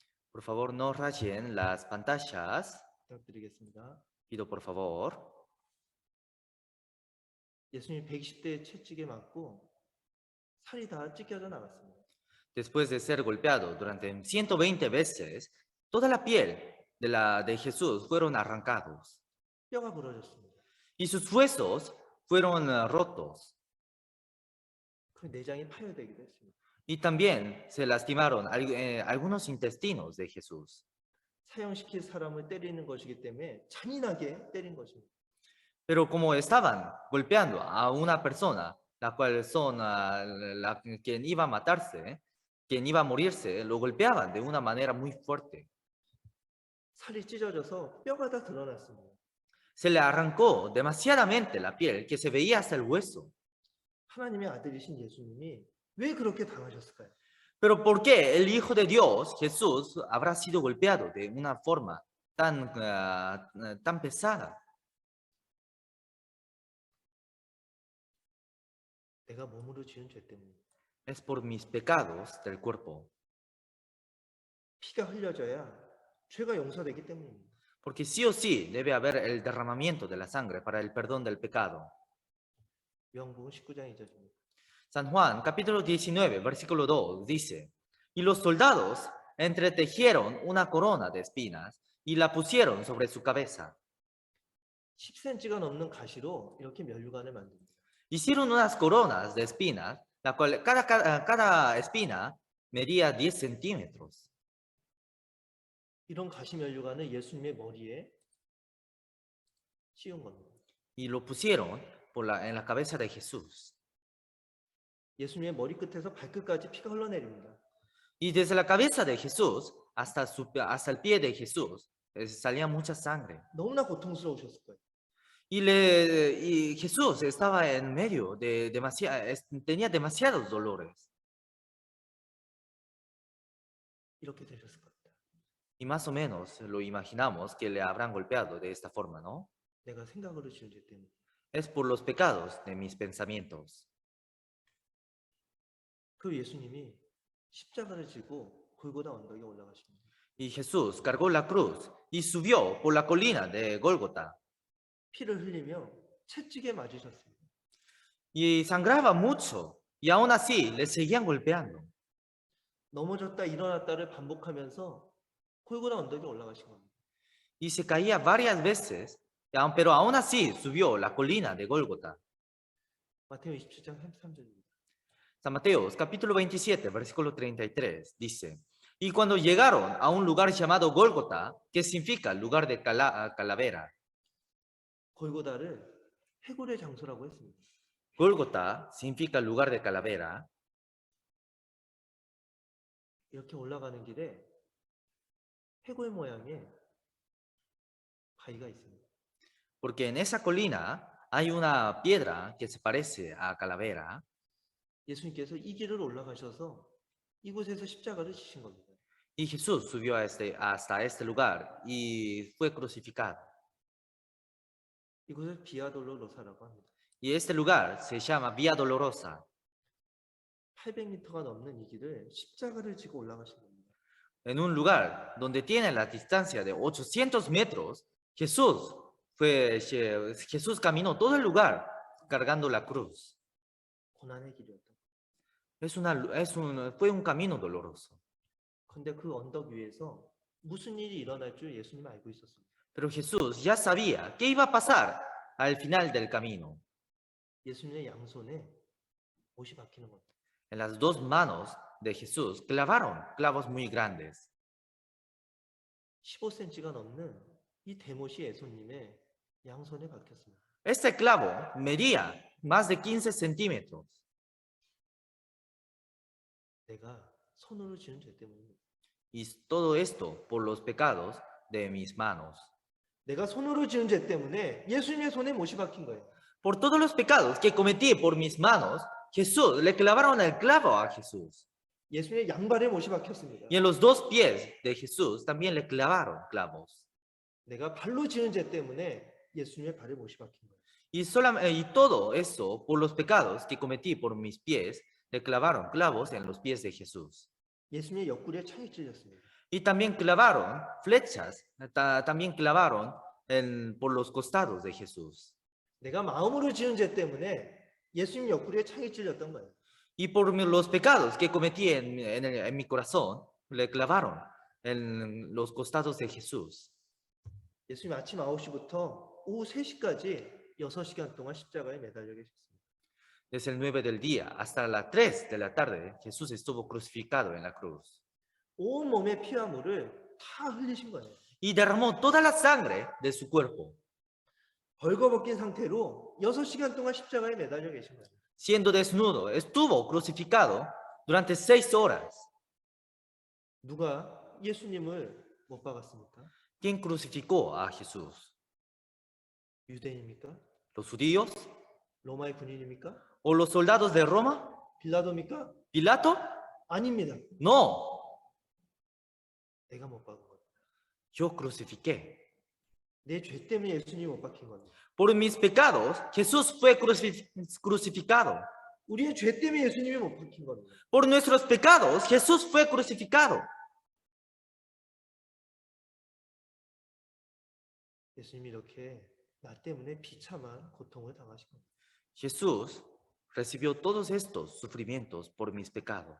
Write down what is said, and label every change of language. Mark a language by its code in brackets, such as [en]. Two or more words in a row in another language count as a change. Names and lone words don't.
[es] Por favor, no rayen las pantallas. [ko] 부탁드리겠습니다. [es] Pido por favor. [ko] 예수님이 120대에 채찍에 맞고 살이 다 찢겨져 나갔습니다. [es] Después de ser golpeado durante 120 veces, toda la piel de Jesús fueron arrancados [ko] 뼈가 부러졌습니다. [es] y sus huesos fueron rotos. [ko] 그 내장이 파열되기도 했습니다. [es] Y también se lastimaron algunos intestinos de Jesús. [ko] 사형시킬 사람을 때리는 것이기 때문에 잔인하게 때린 것입니다. [es] Pero como estaban golpeando a una persona, la cual son quien iba a matarse, quien iba a morirse, lo golpeaban de una manera muy fuerte. [ko] 살이 찢어져서 뼈가 다 드러났습니다. [es] Se le arrancó demasiadamente la piel que se veía hasta el hueso. [ko] 하나님의 아들이신 예수님이 왜 그렇게 당하셨을까요? [es] Pero ¿por qué el Hijo de Dios, Jesús, habrá sido golpeado de una forma tan pesada? [ko] 내가 몸으로 지은 죄 때문입니다. [es] Es por mis pecados del cuerpo. [ko] 피가 흘려져야 죄가 용서되기 때문입니다. [es] Porque sí o sí debe haber el derramamiento de la sangre para el perdón del pecado. [ko] 요한복음 19장 2절입니다. [es] San Juan, capítulo 19, versículo 2, dice, y los soldados entretejieron una corona de espinas y la pusieron sobre su cabeza. [ko] 10cm가 넘는 가시로 이렇게 면류관을 만듭니다. [es] Hicieron unas coronas de espinas, la cual cada espina medía 10 centímetros. [ko] 이런 가시 면류관을 예수님의 머리에 씌운 겁니다. [es] Y lo pusieron en la cabeza de Jesús. [ko] 예수님의 머리 끝에서 발끝까지 피가 흘러내립니다. [es] Y desde la cabeza de Jesús hasta el pie de Jesús salía mucha sangre. [ko] 너무나 고통스러우셨을 거예요. [es] Y Jesús estaba en medio tenía demasiados dolores. [ko] 이렇게 되셨을 겁니다. [es] Y más o menos lo imaginamos que le habrán golpeado de esta forma, ¿no? [ko] 내가 생각으로 지은 죄 때문에. [es] Es por los pecados de mis pensamientos. [ko] 그 예수님이 십자가를 지고 골고다 언덕에 올라가십니다. [es] Y Jesús cargó la cruz y subió por la colina de Gólgota. [ko] 피를 흘리며 채찍에 맞으셨습니다. [es] Y sangraba mucho y aún así le seguían golpeando. [ko] 넘어졌다 일어났다를 반복하면서 골고다 언덕에 올라가신 겁니다. [es] Y se caía varias veces, pero aún así subió la colina de Gólgota. [ko] 마태오 27장 33절입니다. [es] San Mateo, capítulo 27, versículo 33, dice, y cuando llegaron a un lugar llamado Gólgota, que significa lugar de calavera, [ko] 골고다를 해골의 장소라고 했습니다. [es] Gólgota significa lugar de calavera. [ko] 이렇게 올라가는 길에 해골 모양의 바위가 있습니다. [es] Porque en esa colina hay una piedra que se parece a calavera. [ko] 예수님께서 이 길을 올라가셔서 이곳에서 십자가를 지신 겁니다. [es] Y Jesús subió hasta este lugar y fue crucificado. [ko] 이곳을 비아 돌로로사라고 합니다. [es] Y este lugar se llama Vía Dolorosa. [ko] 800m가 넘는 이 길을 십자가를 지고 올라가신 겁니다. [es] En un lugar donde tiene la distancia de 800 metros, Jesús caminó todo el lugar cargando la cruz. [ko] 고난의 길이었다. [es] Fue un camino doloroso. [ko] 그런데 그 언덕 위에서 무슨 일이 일어날 줄 예수님은 알고 있었습니다. [es] Pero Jesús ya sabía qué iba a pasar al final del camino. [ko] 예수님의 양손에 못이 박히는 겁니다. [es] En las dos manos de Jesús clavaron clavos muy grandes. [ko] 15cm가 넘는 이 대못이 예수님의 양손에 박혔습니다. [es] Este clavo medía más de 15 centímetros. [ko] 내가 손으로 지은 죄 때문입니다. [es] Y todo esto por los pecados de mis manos. [ko] 내가 손으로 지은 죄 때문에 예수님의 손에 못이 박힌 거예요. [es] Por todos los pecados que cometí por mis manos, Jesús, le clavaron el clavo a Jesús. [ko] 예수님의 양발에 못이 박혔습니다. [es] Y en los dos pies de Jesús también le clavaron clavos. [ko] 내가 발로 지은 죄 때문에 예수님의 발에 못이 박힌 거예요. [es] Y todo eso por los pecados que cometí por mis pies, le clavaron clavos en los pies de Jesús. [ko] 예수님의 옆구리에 창이 찔렸습니다. [es] Y también clavaron flechas, también clavaron por los costados de Jesús. [ko] 내가 마음으로 지은 죄 때문에 예수님 옆구리에 창이 찔렸던 거예요. [es] Y por los pecados que cometí en mi corazón, le clavaron en los costados de Jesús. [ko] 예수님 아침 9시부터 오후 3시까지 6시간 동안 십자가에 매달려 계셨습니다. [es] Desde el 9 del día hasta las 3 de la tarde, Jesús estuvo crucificado en la cruz. [ko] 온 몸의 피와 물을 다 흘리신 거예요. [es] Y derramó toda la sangre de su cuerpo. [ko] 벌거벗긴 상태로 6시간 동안 십자가에 매달려 계신 거예요. [es] Siendo desnudo, estuvo crucificado durante 6 horas. [ko] 누가 예수님을 못 박았습니까? [es] ¿Quién crucificó a Jesús? [ko] 유대인입니까? [es] ¿Los judíos? [ko] 로마의 군인입니까? [es] ¿O los soldados de Roma? [ko] 빌라도입니까? [es] ¿Pilato? [ko] 아닙니다. [es] No, [ko] 내가 못 박은 겁니다. [es] yo crucifiqué. [ko] 내 죄 때문에 예수님이 못 박힌 겁니다. [es] Por mis pecados, Jesús fue crucificado. [ko] 우리의 죄 때문에 예수님이 못 박힌 겁니다. [es] Por nuestros pecados, Jesús fue crucificado. [ko] 예수님이 이렇게 나 때문에 비참한 고통을 당하신 겁니다. [es] Jesús recibió todos estos sufrimientos por mis pecados.